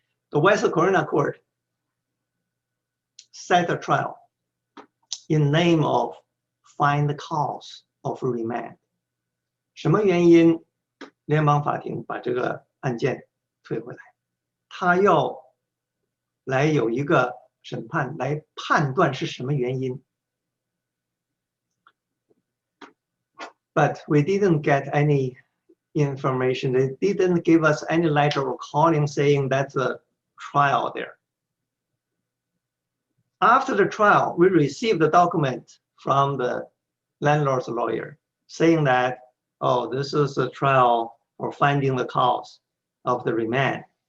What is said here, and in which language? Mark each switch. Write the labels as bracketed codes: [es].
[en] The West Carolina court set a trial in name of find the cause of remand. [zh] 什么原因联邦法庭把这个案件退回来？他要来有一个审判来判断是什么原因。 [en] But we didn't get any information. They didn't give us any letter or calling saying that's a trial there. After the trial, we received the document from the landlord's lawyer saying that, oh, this is a trial for finding the cause of the remand.